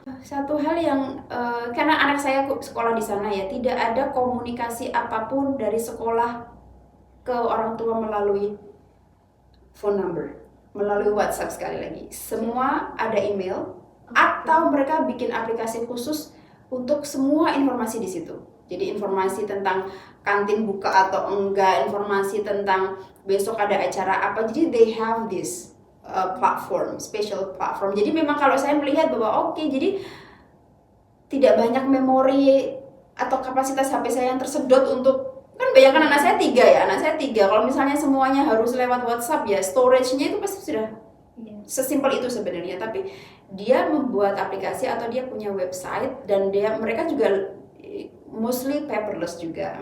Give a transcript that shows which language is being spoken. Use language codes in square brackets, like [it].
[id] Satu hal yang karena anak saya sekolah di sana ya, tidak ada komunikasi apapun dari sekolah ke orang tua melalui phone number, melalui WhatsApp sekali lagi. Semua ada email atau mereka bikin aplikasi khusus untuk semua informasi di situ. Jadi informasi tentang kantin buka atau enggak, informasi tentang besok ada acara apa. [en] Jadi they have this platform, special platform. [id] Jadi memang kalau saya melihat bahwa jadi tidak banyak memori atau kapasitas HP saya yang tersedot untuk, kan bayangkan anak saya 3. Kalau misalnya semuanya harus lewat WhatsApp ya, storage-nya itu pasti sudah sesimpel itu sebenarnya. Tapi dia membuat aplikasi atau dia punya website dan mereka juga mostly paperless juga.